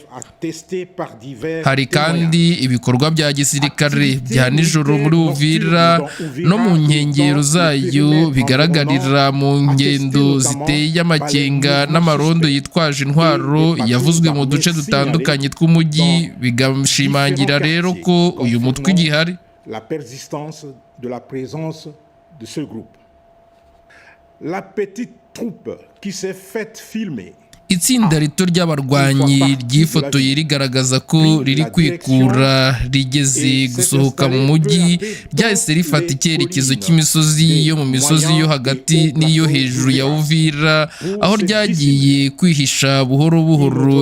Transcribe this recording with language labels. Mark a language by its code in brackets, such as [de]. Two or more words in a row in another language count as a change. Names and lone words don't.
[rw] Hari kandi ibikorwa bya gisirikare bya nijoro muri Uvira no mu nkengero zayo bigaragarira mu ngendo ziteye amakenga n'amarondo yitwaje intwaro yavuzwe mu duce dutandukanye tw'umujyi, bigashimangira rero ko uyu mutwe igihari. [fr] La persistance de la présence de ce groupe. La petite troupe qui s'est faite filmer. [rw] Itsinda rito ry'abarwanyi ryifotoye rigaragaza ko riri kwikura rigeze gusohoka mu mujyi, ryahise rifata icyerekezo cy'imisozi yo mu misozi yo hagati n'iyo hejuru ya Uvira, aho ryagiye kwihisha buhoro buhoro.